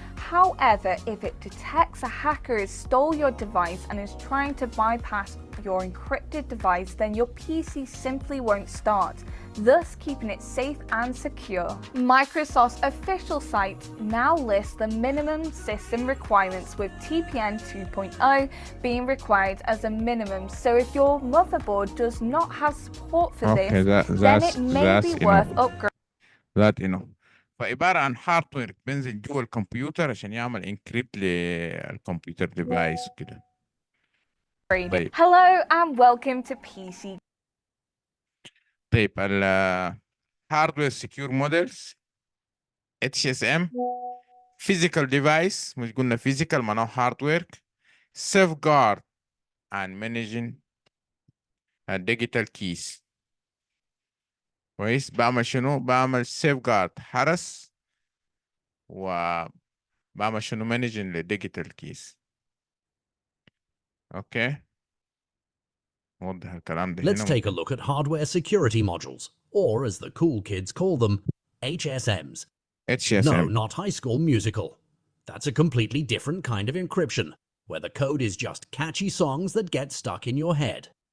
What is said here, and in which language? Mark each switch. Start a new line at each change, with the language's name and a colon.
English: However, if it detects a hacker has stole your device and is trying to bypass your encrypted device, then your PC simply won't start, thus keeping it safe and secure. Microsoft's official site now lists the minimum system requirements, with TPN 2.0 being required as a minimum. So if your motherboard does not have support for Okay, this, then it may be worth upgrading.
Arabic: ذات فعبارة عن هاردوير بينزل جوا الكمبيوتر عشان يعمل انكريبت للكمبيوتر ديفايس كده. طيب
English: Hello and welcome to PC. طيب hardware secure models HSM physical device،
Arabic: مش قلنا
English: physical معناه hardware، safeguard and managing digital keys.
Arabic: كويس، بعمل شنو؟ بعمل safeguard حرس، وبعمل شنو؟
English: managing digital keys.
Arabic: اوكي، نوضح الكلام ده
English: Let's
Arabic: هنا.
English: take a look at hardware security modules, or as the cool kids call them, HSMs. HSM. No, not High School Musical. That's a completely different kind of encryption, where the code is just catchy songs that get stuck in your head.